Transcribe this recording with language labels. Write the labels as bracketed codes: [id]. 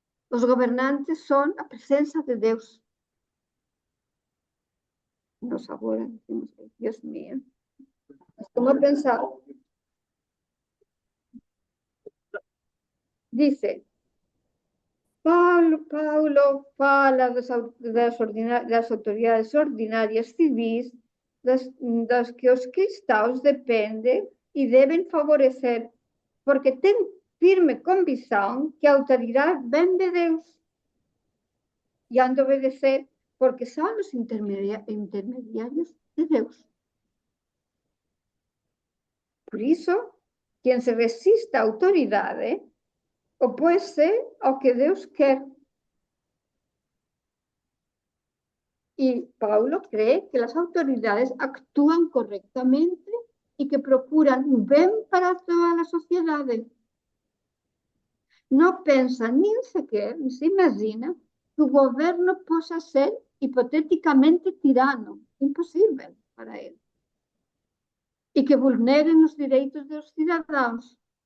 [es] Los gobernantes son la presencia de Dios. Nos ahora decimos, Dios mío, ¿cómo pensar? [pt] Dice, Paulo fala das autoridades ordinarias civis das que os cristãos dependem e devem favorecer, porque tem firme convicção que a autoridade vem de Deus e [es] han de obedecer porque son los intermediarios de Dios. Por eso, quien se resiste [pt] a autoridade opõe-se ao que Deus quer. [es] Y Paulo cree que las autoridades actúan correctamente y que procuran un bien para toda la sociedad. No piensa ni sequer, ni se imagina que el gobierno pueda ser hipotéticamente tirano, imposible para él, y que vulneren los derechos de los ciudadanos.